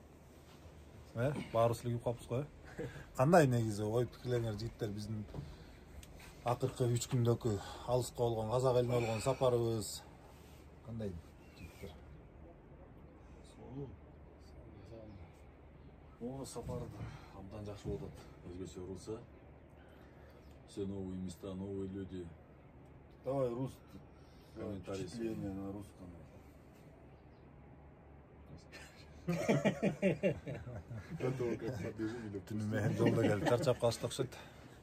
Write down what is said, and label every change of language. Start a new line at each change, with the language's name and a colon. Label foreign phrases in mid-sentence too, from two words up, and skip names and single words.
Kyrgyz: Баарыбыз күйүп калыппыз го. Кандай негизи ой пикирлериңер жигиттер, биздин акыркы 3 күндөгү алыска болгон, казак элине болгон сапарыбыз кандай жигиттер? О, сапар абдан жакшы болот. Өзгөчө урулса.
Russian: Все новые места, новые люди. Давай русский. Комментарий. Впечатление на русском. Это как побежим или
Kyrgyz: Түнү менен жолдо келип чарчап калышты окшойт.